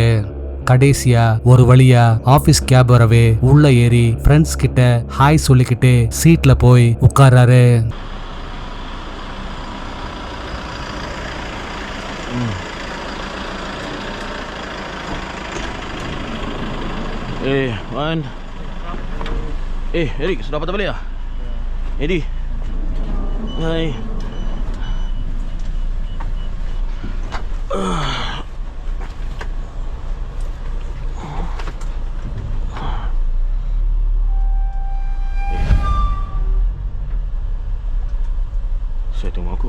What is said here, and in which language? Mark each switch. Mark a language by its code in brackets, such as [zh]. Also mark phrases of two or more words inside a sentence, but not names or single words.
[ta] கடைசியா ஒரு வழியா [en] office cab [ta] வரவே உள்ள ஏறி ஃப்ரெண்ட்ஸ் கிட்ட ஹாய் சொல்லிக்கிட்டு சீட்ல போய் உட்கார்றாரு. [ms] Wan. Eric, sudah patah balik lah? Eddie. Hai. Saya tunggu aku.